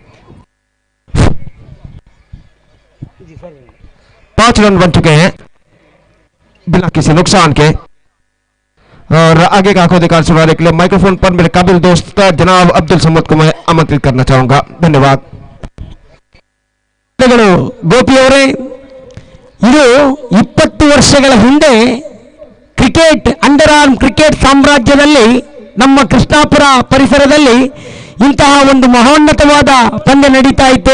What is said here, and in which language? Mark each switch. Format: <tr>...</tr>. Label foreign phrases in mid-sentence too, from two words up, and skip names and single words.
<hi>5 रन बन चुके हैं बिना किसी नुकसान के. और आगे का आंखों दिखार सुनाने के लिए माइक्रोफोन पर मेरे काबिल दोस्त जनाब अब्दुल समद को मैं आमंत्रित करना चाहूंगा. धन्यवाद.</hi> <kn>ಗೋಪಿ ಅವರೇ, ಇದು 20 ವರ್ಷಗಳ ಹಿಂದೆ ಕ್ರಿಕೆಟ್</kn> <en>under arm cricket</en> <kn>ಸಾಮ್ರಾಜ್ಯದಲ್ಲಿ ನಮ್ಮ ಕೃಷ್ಣಾಪುರ ಪರಿಸರದಲ್ಲಿ ಇಂತಹ ಒಂದು ಮಹೋನ್ನತವಾದ ಪಂದ್ಯ ನಡೀತಾ ಇತ್ತು.</kn>